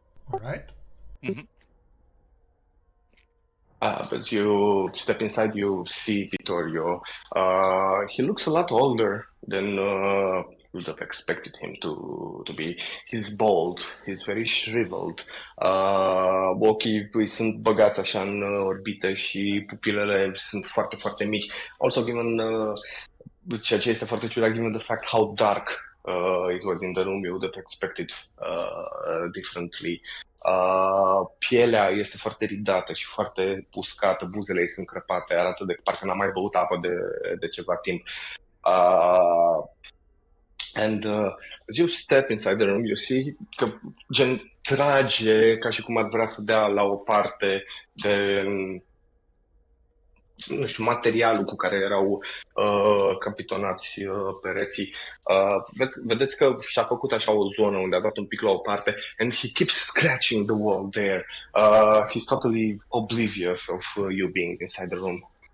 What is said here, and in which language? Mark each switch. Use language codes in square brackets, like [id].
[en] All right. Mm-hmm. But you step inside, you see Vittorio. He looks a lot older than you would have expected him to be. He's bald, he's very shriveled. [ro] Ochii lui sunt băgați așa în orbită și pupilele sunt foarte, foarte mici. [en] Also given, [ro] ceea ce este foarte ciudat, [en] given the fact how dark it was in the room, you would have expected differently. [ro] Pielea este foarte ridată și foarte uscată, buzele ei sunt crăpate, arată de parcă n-a mai băut apă de ceva timp. [en] And as you step inside the room, you see [ro] că gen trage ca și cum ar vrea să dea la o parte de, nu știu, materialul cu care erau capitonați pereții. Vedeți că și-a făcut așa o zonă unde a dat un pic la o parte, [en] and he keeps scratching the wall there. He's totally oblivious of you being inside the room.